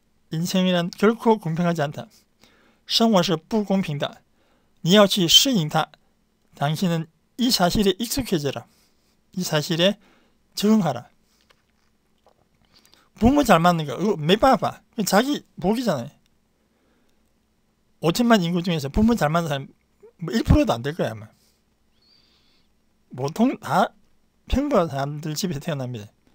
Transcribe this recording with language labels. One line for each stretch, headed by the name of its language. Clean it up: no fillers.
Korean: 인생이란 결코 공평하지 않다.
Chinese: 生活是不公平的你要去适应它
Korean: 당신은 이 사실에 익숙해져라. 이 사실에 적응하라. 부모 잘 맞는 거 이거 매봐봐. 자기 복이잖아요. 5천만 인구 중에서 부모 잘 맞는 사람 뭐 1%도 안 될 거야 아마. 보통 다 평범한 사람들 집에서 태어납니다.